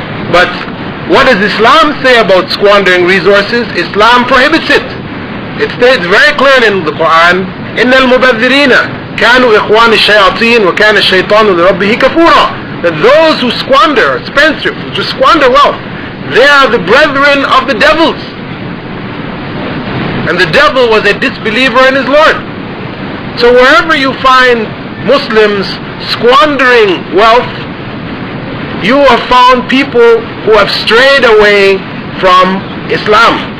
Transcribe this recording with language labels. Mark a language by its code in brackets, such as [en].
[en] But what does Islam say about squandering resources? Islam prohibits it. It states very clearly in the Quran, [ar] إِنَّ الْمُبَذِّرِينَ كَانُوا إِخْوَانِ الشَّيَاطِينَ وَكَانَ الشَّيْطَانُ لِرَبِّهِ كَفُورًا. [en] That those who squander, spendthrift, who squander wealth, they are the brethren of the devils. And the devil was a disbeliever in his Lord. So wherever you find Muslims squandering wealth, you have found people who have strayed away from Islam.